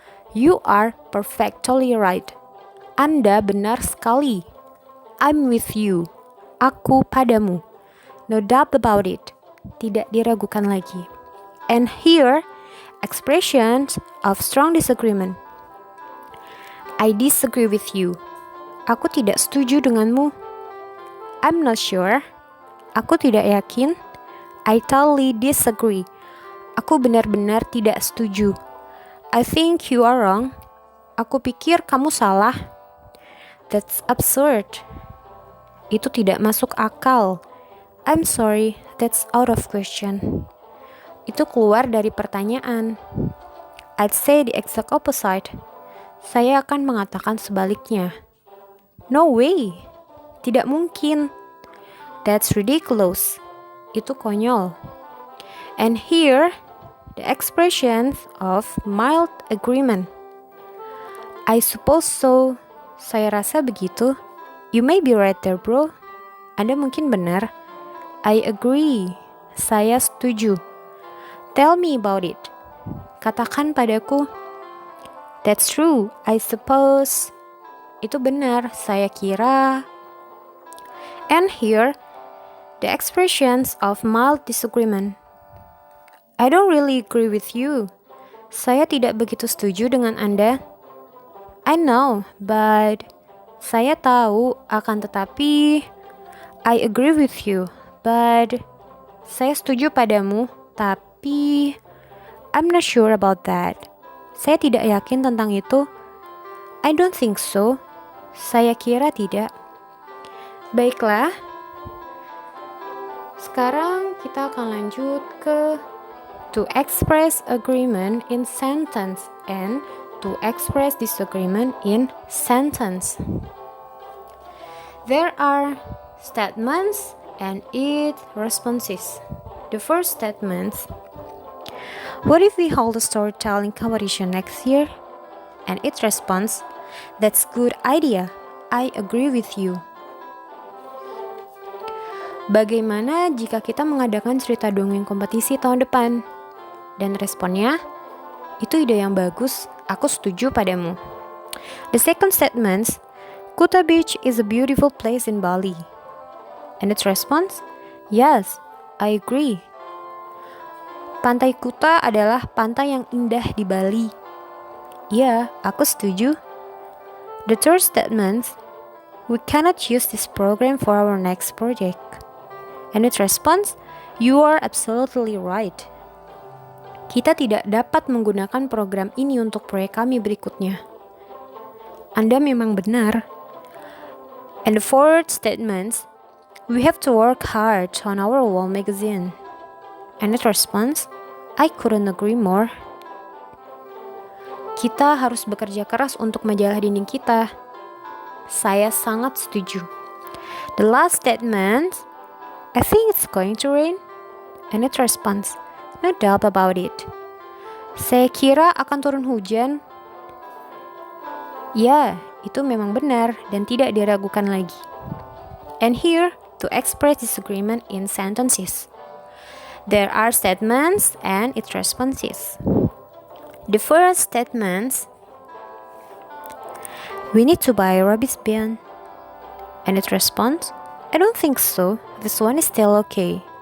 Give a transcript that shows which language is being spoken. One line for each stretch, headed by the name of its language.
English: You are perfectly right.
Indonesian: Anda benar sekali.
English: I'm with you.
Indonesian: Aku padamu.
English: No doubt about it.
Indonesian: Tidak diragukan lagi.
English: And here, expressions of strong disagreement. I disagree with you.
Indonesian: Aku tidak setuju denganmu.
English: I'm not sure.
Indonesian: Aku tidak yakin.
English: I totally disagree.
Indonesian: Aku benar-benar tidak setuju.
English: I think you are wrong.
Indonesian: Aku pikir kamu salah.
English: That's absurd.
Indonesian: Itu tidak masuk akal.
English: I'm sorry, that's out of question.
Indonesian: Itu keluar dari pertanyaan.
English: I'd say the exact opposite.
Indonesian: Saya akan mengatakan sebaliknya.
English: No way.
Indonesian: Tidak mungkin.
English: That's ridiculous.
Indonesian: Itu konyol.
English: And here, the expressions of mild agreement. I suppose so.
Indonesian: Saya rasa begitu.
English: You may be right there, bro.
Indonesian: Anda mungkin benar.
English: I agree.
Indonesian: Saya setuju.
English: Tell me about it.
Indonesian: Katakan padaku.
English: That's true, I suppose.
Indonesian: Itu benar, saya kira.
English: And here, the expressions of mild disagreement. I don't really agree with you.
Indonesian: Saya tidak begitu setuju dengan Anda.
English: I know, but
Indonesian: saya tahu, akan tetapi
English: I agree with you, but
Indonesian: saya setuju padamu, tapi
English: I'm not sure about that.
Indonesian: Saya tidak yakin tentang itu.
English: I don't think so.
Indonesian: Saya kira tidak. Baiklah. Sekarang kita akan lanjut ke
English: to express agreement in sentence
Indonesian: and to express disagreement in sentence.
English: There are statements and its responses. The first statement: what if we hold a storytelling competition next year? And its response: that's good idea. I agree with you.
Indonesian: Bagaimana jika kita mengadakan cerita dongeng kompetisi tahun depan? Dan responnya, itu ide yang bagus, aku setuju padamu.
English: The second statement: Kuta Beach is a beautiful place in Bali. And its response: yes, I agree.
Indonesian: Pantai Kuta adalah pantai yang indah di Bali. Ya, aku setuju.
English: The third statement: we cannot use this program for our next project. And its response: you are absolutely right.
Indonesian: Kita tidak dapat menggunakan program ini untuk proyek kami berikutnya. Anda memang benar.
English: And the fourth statement: we have to work hard on our wall magazine. And its response: I couldn't agree more.
Indonesian: Kita harus bekerja keras untuk majalah dinding kita. Saya sangat setuju.
English: The last statement: I think it's going to rain. And its response: no doubt about it.
Indonesian: Saya kira akan turun hujan. Ya, itu memang benar dan tidak diragukan lagi.
English: And here, to express disagreement in sentences. There are statements and its responses. The first statement: we need to buy a rubbish bin. And its response: I don't think so. This one is still okay.